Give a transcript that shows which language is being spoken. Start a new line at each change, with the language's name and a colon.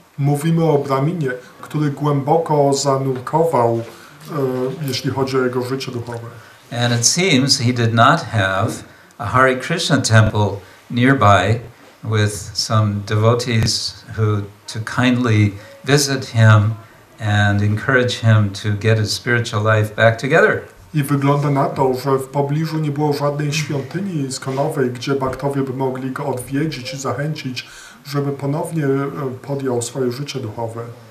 Polish: Mówimy o brahminie, który głęboko zanurkował, jeśli chodzi o jego życie duchowe.
English: And it seems he did not have a Hare Krishna temple nearby with some devotees who to kindly visit him and encourage him to get his spiritual life back together.
Polish: I wygląda na to, że w pobliżu nie było żadnej świątyni iskonowej, gdzie baktowie by mogli go odwiedzić i zachęcić, żeby ponownie podjął swoje życie duchowe.